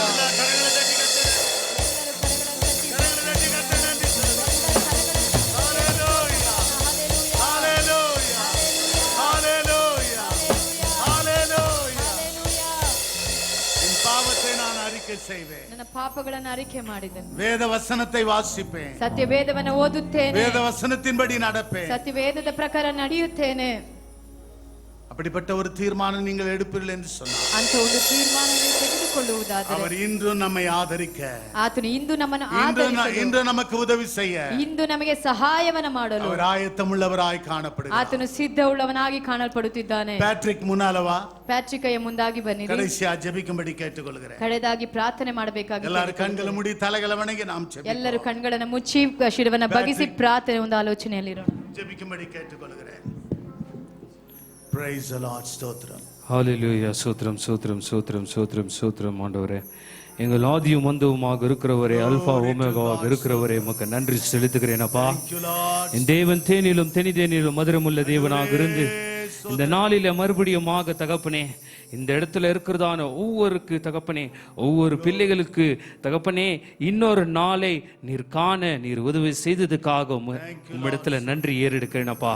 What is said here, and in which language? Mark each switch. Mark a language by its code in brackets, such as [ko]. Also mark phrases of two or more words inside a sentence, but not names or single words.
[ta] கரங்களை தட்டி கர்த்தரை நன்றி சொல்லுங்க. ஹல்லேலூயா. ஹல்லேலூயா. ஹல்லேலூயா. ஹல்லேலூயா. என் பாவத்தை நான் அறிக்கை செய்வேன். [kn] ನನ್ನ ಪಾಪಗಳನ್ನು ಅರಿಕೆ ಮಾಡಿದೆನು. [ta] வேத வசனத்தை வாசிப்பேன். [kn] ಸತ್ಯವೇದವನ್ನು ಓದುತ್ತೇನೆ. [ta] வேத வசனத்தின்படி நடப்பேன். [kn] ಸತ್ಯವೇದದ ಪ್ರಕಾರ ನಡೆಯುತ್ತೇನೆ. [ta] அப்படிப்பட்ட ஒரு தீர்மானம் நீங்கள் எடுப்பீர்கள் என்று சொன்னார். [kn] ಅಂತ ಒಂದು ತೀರ್ಮಾನವನ್ನು ತೆಗೆದುಕೊಳ್ಳುವುದಾದರೆ [ta] அவர் இன்றும் நம்மை ஆதரிக்க, [kn] ಆತನು ಇಂದು ನಮ್ಮನ್ನು ಆದರಿಸಲು, [ta] இன்று நமக்கு உதவி செய்ய [kn] ಇಂದು ನಮಗೆ ಸಹಾಯವನ್ನು ಮಾಡಲು [ta] அவர் ஆயத்தமுள்ளவராய் காணப்படுகிறார். [kn] ಆತನು ಸಿದ್ಧವುಳ್ಳವನಾಗಿ ಕಾಣಲ್ಪಡುತ್ತಿದ್ದಾನೆ. [ta] பேட்ரிக் முன்னாலவா, [kn] ಪ್ಯಾಟ್ರಿಕಯ್ಯ ಮುಂದಾಗಿ ಬನ್ನಿರಿ. [ta] கடைசியா ஜெபிக்கும்படி கேட்டுக்கொள்கிறேன். [kn] ಕಡೆದಾಗಿ ಪ್ರಾರ್ಥನೆ ಮಾಡಬೇಕಾಗಿದೆ. [ta] எல்லாரும் கண்களை மூடி தலைகளை வணங்கி நாம் ஜெபிப்போம். [kn] ಎಲ್ಲರೂ ಕಣ್ಗಳನ್ನು ಮುಚ್ಚಿ ಶಿರವನ್ನು ಬಗ್ಗಿಸಿ ಪ್ರಾರ್ಥನೆ ಒಂದು ಆಲೋಚನೆಯಲ್ಲಿರೋಣ. [ta] ஜெபிக்கும்படி கேட்டுக்கொள்கிறேன். [en] Praise the Lord. [ta] ஸ்தோத்திரம். ஹalleluya. சோத்ரம் சோத்ரம் சோத்ரம் சோத்ரம் சோத்ரம். ஆண்டவரே, எங்கள் ஆதியும் மந்தவுமாக இருக்கிறவரே, அல்பா ஓமேகாவாக இருக்கிறவரே, உமக்கு நன்றி செலுத்துகிறேன் அப்பா. என் தேவன் தேனிலும் தெனிதேனிலும் மதுரமுள்ள தேவனாக இருந்து இந்த நாளில மறுபடியுமாக தகப்பனே, இந்த இடத்துல இருக்கிறதான ஒவ்வொருக்கு தகப்பனே, ஒவ்வொரு பிள்ளைகளுக்கு தகப்பனே, இன்னொரு நாளை நீர் காண நீர் உதவி செய்ததுக்காக உம்மிடத்துல நன்றி ஏறெடுக்கிறேனப்பா.